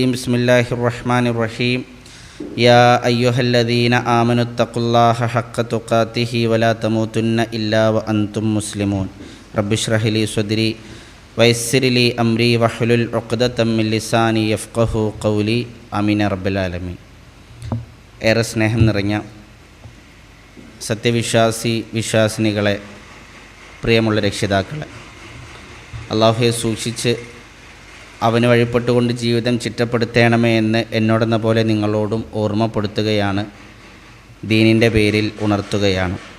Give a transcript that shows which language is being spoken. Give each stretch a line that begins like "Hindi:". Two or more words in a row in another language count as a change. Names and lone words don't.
Arabic: بسم الله الرحمن الرحيم. يا أيها الذين آمنوا اتقوا الله حق تقاته ولا تموتن إلا وأنتم مسلمون. رب اشرح لي صدري ويسر لي أمري واحلل عقدة من لساني يفقهوا قولي. آمين رب العالمين.
Malayalam: ഏറെ സ്നേഹം നിറഞ്ഞ വിശ്വാസിനികളെ, പ്രിയമുള്ള രക്ഷിതാക്കളെ, അള്ളാഹുവെ സൂക്ഷിച്ച് അവന് വഴിപ്പെട്ടുകൊണ്ട് ജീവിതം ചിട്ടപ്പെടുത്തണമേ എന്ന് എന്നോടെന്ന പോലെ നിങ്ങളോടും ഓർമ്മപ്പെടുത്തുകയാണ്, ദീനിൻ്റെ പേരിൽ ഉണർത്തുകയാണ്.